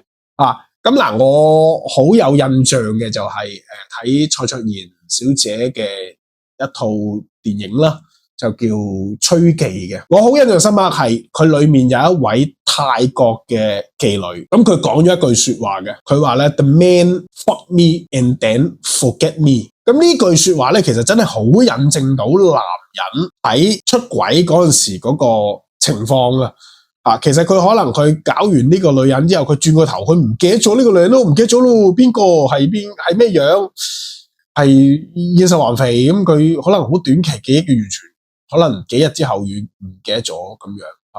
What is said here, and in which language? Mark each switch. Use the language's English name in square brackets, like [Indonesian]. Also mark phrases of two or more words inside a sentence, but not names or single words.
[Cantonese] 咁嗱，我好有印象嘅就係睇蔡卓妍小姐嘅一套電影啦，就叫《吹妓》嘅。我好印象深刻係佢裏面有一位泰國嘅妓女，咁佢講咗一句說話嘅，佢話咧 [English] The man fuck me and then forget me。 [Cantonese] 咁呢句說話咧，其實真係好引證到男人喺出軌嗰陣時嗰個情況啊。其實佢可能佢搞完呢個女人之後，佢轉個頭，佢唔記得咗呢個女人都唔記得咗咯，邊個係咩樣，係現實還肥咁，佢可能好短期記憶嘅完全，可能幾日之後唔記得咗咁樣。